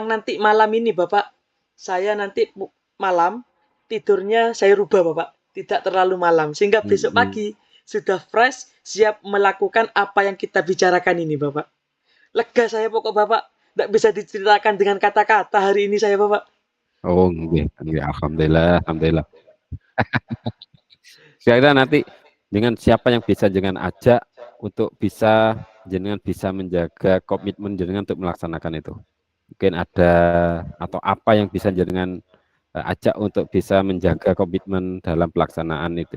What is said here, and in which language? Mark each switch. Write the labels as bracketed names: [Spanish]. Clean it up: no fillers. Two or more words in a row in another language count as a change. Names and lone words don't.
[Indonesian] pulang nanti malam ini, Bapak. Saya nanti malam tidurnya saya rubah, Bapak. Tidak terlalu malam sehingga besok Hmm. pagi sudah fresh, siap melakukan apa yang kita bicarakan ini, Bapak. Lega saya pokok, Bapak. Tidak bisa diceritakan dengan kata-kata hari ini saya, Bapak. [Javanese] Oh, nggih, nggih. [Indonesian] Alhamdulillah, alhamdulillah. Kira-kira nanti dengan siapa yang bisa jenengan ajak untuk bisa jenengan bisa menjaga komitmen jenengan untuk melaksanakan itu. Mungkin ada atau apa yang bisa jenengan ajak untuk bisa menjaga komitmen dalam pelaksanaan itu.